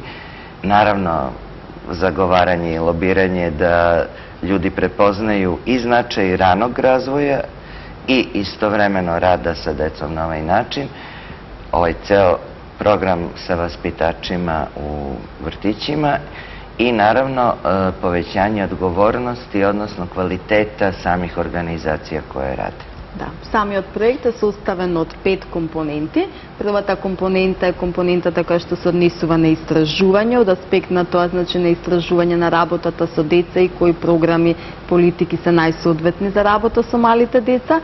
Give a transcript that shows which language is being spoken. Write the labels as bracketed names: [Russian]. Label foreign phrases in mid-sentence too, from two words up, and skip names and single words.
[Serbian] Naravno, zagovaranje i lobiranje da ljudi prepoznaju i značaj ranog razvoja i istovremeno rada sa decom na ovaj način. Ovaj ceo program sa vaspitačima u vrtićima i naravno povećanje odgovornosti, odnosno kvaliteta samih organizacija koje rade. [Macedonian] Да, самиот проект е составен од 5 компоненти. Првата компонента е компонентата која што се однесува на истражување, од аспект на тоа значи на истражување на работата со деца и кои програми, политики се најсоодветни за работа со малите деца.